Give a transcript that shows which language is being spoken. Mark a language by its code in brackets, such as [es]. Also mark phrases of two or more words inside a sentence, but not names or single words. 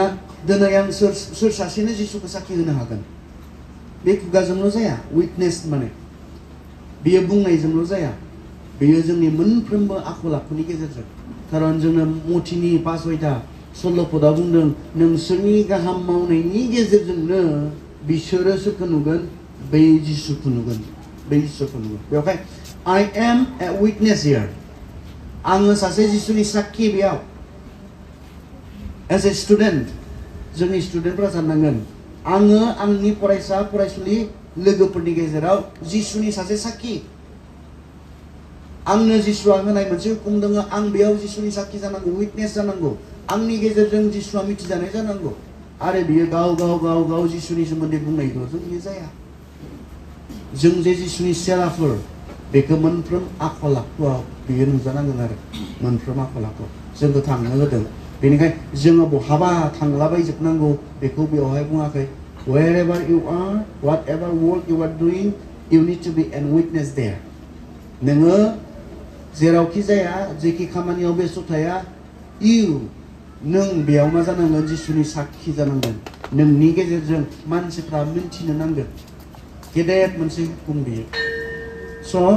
[brx] दिनै आं सोर सासेनो जिसुखौ साखि होनो हागोन बे खुगाजोंल' जाया उइटनेस माने बेयो बुंनायजोंल' जाया बेयो जोंनि मोनफ्रोमबो आखल आखुनि गेजेरजों खारन जोंनो मथिनि 5 सल्ल'पदआ बुंदों नोंसोरनि गाहाम मावनायनि गेजेरजोंनो बिसोरो सोरखौ नुगोन बै जिसुखौ नुगोन बेवहाय [en] I am a witness here [brx] आङो सासे जिसुनि साक्षी बेयाव [en] As a student, [brx] जोंनि स्टुडेन्टफोरा साननांगोन आङो आंनि फरायसा फरायसुलि लोगोफोरनि गेजेराव जिसुनि सासे साखि आंनो जिसुआ होनाय मोनसे हुकुम दङ आं बेयाव जिसुनि साखि जानांगौ उइटनेस जानांगौ आंनि गेजेरजों जिसुआ मिथिजानाय जानांगौ आरो बियो गाव जिसुनि सोमोन्दै बुंनायल'जों बियो जाया जों जे जिसुनि सेराफोर बेखौ मोनफ्रोम आखल आखुआव बियो नुजानांगोन आरो मोनफ्रोम आखल आखुआव जोंखौ थांनो होदों बेनिखायनो जोङो बहाबा थांलाबायजोबनांगौ बेखौ बेवहाय बुङाखै [en] wherever you are whatever work you are doing you need to be a witness there [brx] नोङो जेरावखि जाया जेखि खामानियाव बेस्थ' थाया नों बेयाव मा जानांगोन जिसुनि साखि जानांगोन नोंनि गेजेरजों मानसिफ्रा मिन्थिनो नांगोन गेदेर मोनसे हुकुम बियो स'